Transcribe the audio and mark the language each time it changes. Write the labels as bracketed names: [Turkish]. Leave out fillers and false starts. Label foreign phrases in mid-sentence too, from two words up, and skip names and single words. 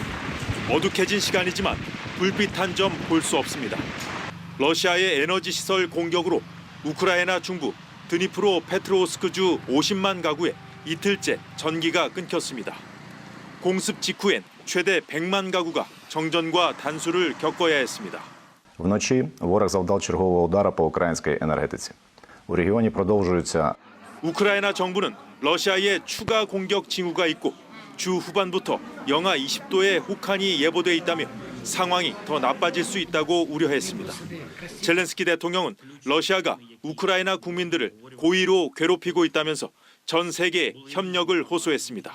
[Korean] 어둑해진 시간이지만 불빛 한 점 볼 수 없습니다. 러시아의 에너지 시설 공격으로 우크라이나 중부 드니프로 페트로우스크주 50만 가구에 이틀째 전기가 끊겼습니다. 공습 직후엔 최대 100만 가구가 정전과 단수를 겪어야 했습니다. [Ukrainian] Вночі ворог завдав чергового удара по українській енергетиці. У регіоні продовжуються. [Korean] 우크라이나 정부는 러시아의 추가 공격 징후가 있고 주 후반부터 영하 20도의 혹한이 예보돼 있다며 상황이 더 나빠질 수 있다고 우려했습니다. 젤렌스키 대통령은 러시아가 우크라이나 국민들을 고의로 괴롭히고 있다면서 전 세계에 협력을 호소했습니다.